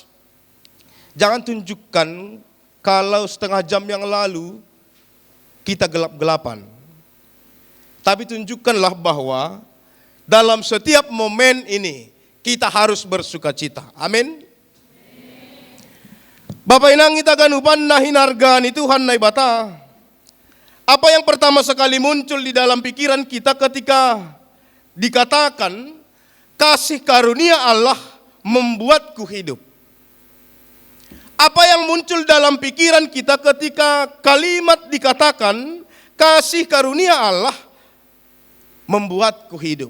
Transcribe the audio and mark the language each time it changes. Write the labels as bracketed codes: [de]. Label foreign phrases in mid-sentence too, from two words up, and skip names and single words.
[id] Jangan tunjukkan kalau setengah jam yang lalu kita gelap-gelapan. Tapi tunjukkanlah bahwa dalam setiap momen ini kita harus bersuka cita. Amin. [bts] Bapak inang kita ganupan na hinarga ni Tuhan na ibata. [id] Apa yang pertama sekali muncul di dalam pikiran kita ketika dikatakan kasih karunia Allah membuatku hidup? Apa yang muncul dalam pikiran kita ketika kalimat dikatakan kasih karunia Allah membuatku hidup?